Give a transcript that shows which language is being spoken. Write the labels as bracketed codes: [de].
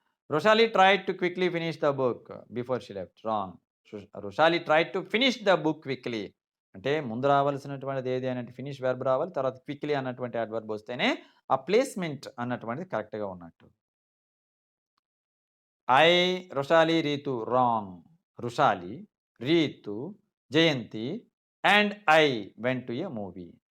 [en] Rosalie tried to quickly finish the book before she left. Wrong. Rosalie tried to finish the book quickly. [te] అంటే ముందు రావాల్సినటువంటిది ఏది అని అంటే finish verb రావాలి. తర్వాత క్విక్లీ అన్నటువంటి అడ్వర్బ్ వస్తేనే ఆ ప్లేస్‌మెంట్ అన్నటువంటిది కరెక్ట్‌గా ఉన్నట్టు. [en] Rosalie, Ritu. Wrong. Rosalie, Ritu, Jayanti and I went to a movie.